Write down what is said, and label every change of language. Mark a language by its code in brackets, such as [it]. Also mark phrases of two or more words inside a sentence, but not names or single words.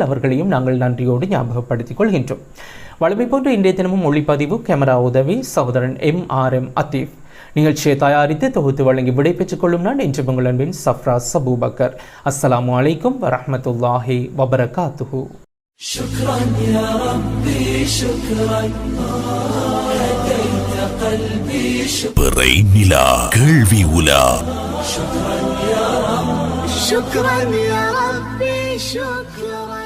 [ta] அவர்களையும் நாங்கள் நன்றியோடு ஞாபகப்படுத்திக் கொள்கின்றோம். வழமை போன்று இன்றைய தினமும் ஒளிப்பதிவு கேமரா உதவி சகோதரன் MRM அத்தீப். நிகழ்ச்சியை தயாரித்து தொகுத்து வழங்கி விடைபெற்றுக் கொள்ளும் நான் இன்று உங்கள் அன்பின் சஃப்ராஸ் அபூபக்கர். [ar] السلام عليكم ورحمة الله وبركاته. شكرا يا ربي شكرا هديت قلبي شكرا [ta] பிறை நிலா கேள்வி உலா. [ar] شكرا يا رب شكرا يا ربي شكرا